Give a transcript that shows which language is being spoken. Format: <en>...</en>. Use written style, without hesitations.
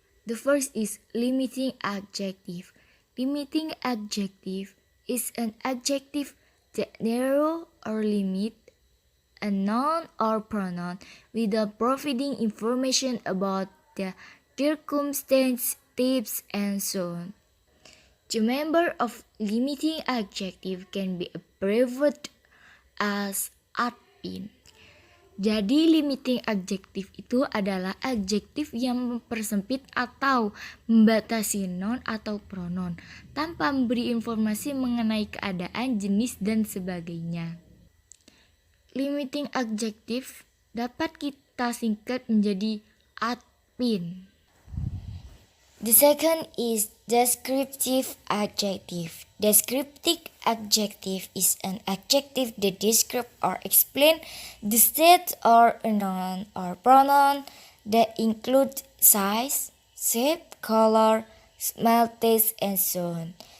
<en>The first is limiting adjective. Limiting adjective is an adjective that narrow or limit a noun or pronoun without providing information about the circumstance, tips, and so on. The member of limiting adjective can be abbreviated as adpin.</en> <id>Jadi limiting adjective itu adalah adjektif yang mempersempit atau membatasi noun atau pronoun tanpa memberi informasi mengenai keadaan, jenis, dan sebagainya. Limiting adjective dapat kita singkat menjadi adpin.</id> <en>The second is descriptive adjective. Descriptive adjective is an adjective that describes or explains the state or a noun or pronoun that include size, shape, color, smell, taste, and so on.</en>